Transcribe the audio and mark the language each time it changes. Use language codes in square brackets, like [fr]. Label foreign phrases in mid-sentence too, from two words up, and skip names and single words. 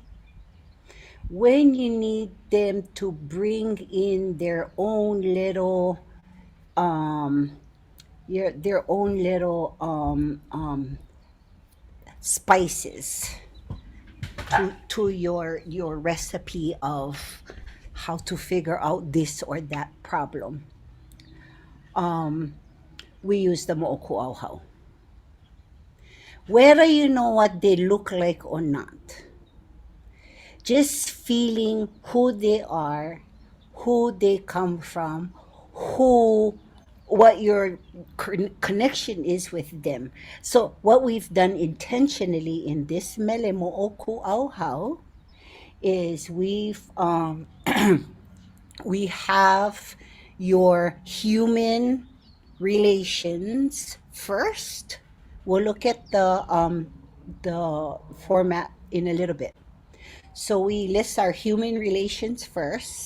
[en] When you need them to bring in their own little spices to your recipe of how to figure out this or that problem. We use the moʻokūʻauhau. Whether you know what they look like or not, just feeling who they are, who they come from, what your connection is with them. So what we've done intentionally in this [haw] mele moʻokūʻauhau [en] is we have your human relations first. We'll look at the format in a little bit. So we list our human relations first.